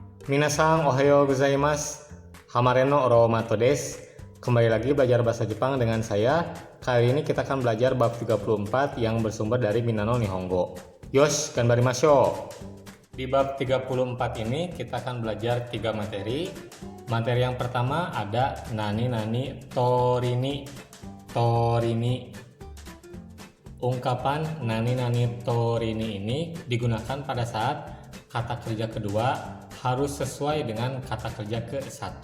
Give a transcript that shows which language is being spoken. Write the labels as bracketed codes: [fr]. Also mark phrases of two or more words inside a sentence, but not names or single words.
[ja] みなさん おはようございます。Hamareno Oromato です. [id] Kembali lagi belajar bahasa Jepang dengan saya. Kali ini kita akan belajar bab 34 yang bersumber dari Minano Nihongo. [ja] よし、がんばりましょう. [id] Di bab 34 ini kita akan belajar 3 materi. Materi yang pertama ada [ja] なに とおりに. [id] Ungkapan [ja] なに とおりに [id] ini digunakan pada saat kata kerja kedua harus sesuai dengan kata kerja ke-1.